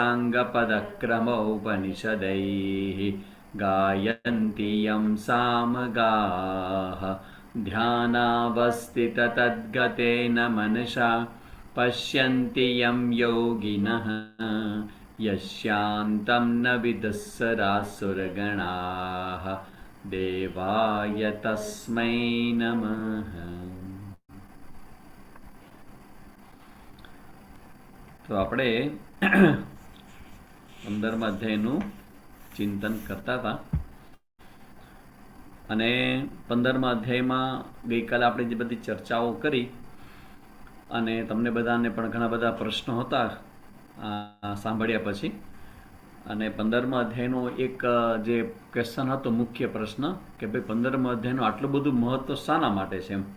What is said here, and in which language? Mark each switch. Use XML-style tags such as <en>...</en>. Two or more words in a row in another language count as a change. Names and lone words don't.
<sa>साङ्गपदक्रमोपनिषदैः गायन्ति यं सामगाः ध्यानावस्थिततद्गतेन मनसा पश्यन्ति यं योगिनः यस्यान्तं न विदुःसरासुरगणाः देवाय तस्मै नमः.</sa> <gu>તો આપણે 15મા અધ્યાયનું ચિંતન કરતા હતા અને 15મા અધ્યાયમાં ગઈકાલે આપણે જે બધી ચર્ચાઓ કરી અને તમને બધાને પણ ઘણા બધા પ્રશ્નો હતા સાંભળ્યા પછી, અને 15મા અધ્યાયનો એક જે ક્વેશ્ચન હતો, મુખ્ય પ્રશ્ન કે ભાઈ 15મા અધ્યાયનું આટલું બધું મહત્વ શાના માટે છે એમ.</gu>